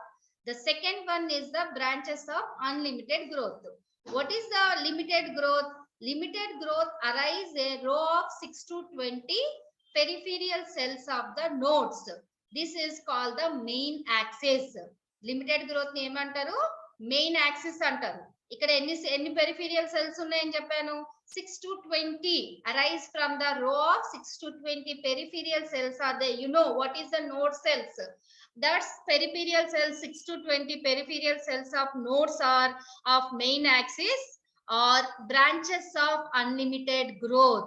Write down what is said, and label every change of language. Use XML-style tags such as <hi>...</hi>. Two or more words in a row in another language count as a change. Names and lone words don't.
<en>The second one is the branches of unlimited growth. What is the limited growth? Limited growth arise a row of 6 to 20 peripheral cells of the nodes. This is called the main axis. Limited growth</en> <te>ని ఏమంటారు?</te> <en>Main axis antaru.</en> <te>ఇక్కడ ఎన్ని</te> <en>peripheral cells</en> <te>ఉన్నాయని చెప్పాను?</te> <en>6 to 20 arise from the row of 6 to 20 peripheral cells are there. You know what is the node cells? That's peripheral cells. 6 to 20 peripheral cells of nodes are of main axis or branches of unlimited growth.</en>